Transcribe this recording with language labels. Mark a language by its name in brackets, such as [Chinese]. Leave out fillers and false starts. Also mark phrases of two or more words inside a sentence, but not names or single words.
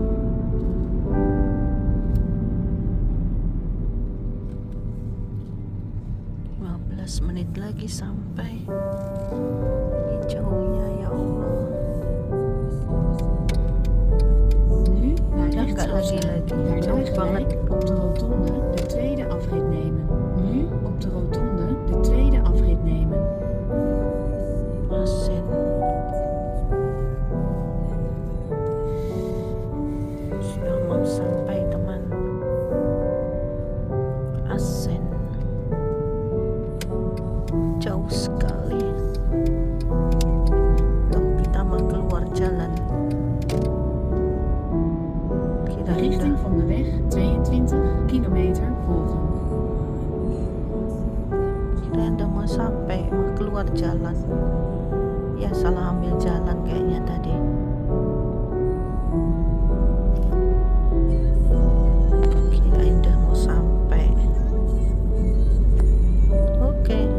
[Indonesian] 15 menit lagi sampai. Jauhnya ya Allah. [Dutch] Nu naar [Indonesian] Udah [Dutch] rechts [Indonesian] nggak lagi [Dutch] afslaan. [Indonesian] jauh banget. [Dutch] Op de rotonde de tweede afrit nemen. Nu op de rotonde de tweede afrit nemen. [Indonesian] Asin. Sudah mau sampai teman. Asin. Jauh sekali. Tuh kita mau keluar jalan. [Dutch] De richting van de weg 22 kilometer volgen. [Indonesian] Kita udah mau sampai, mau keluar jalan. Ya salah ambil jalan kayaknya tadi. Kirain udah mau sampai. Oke.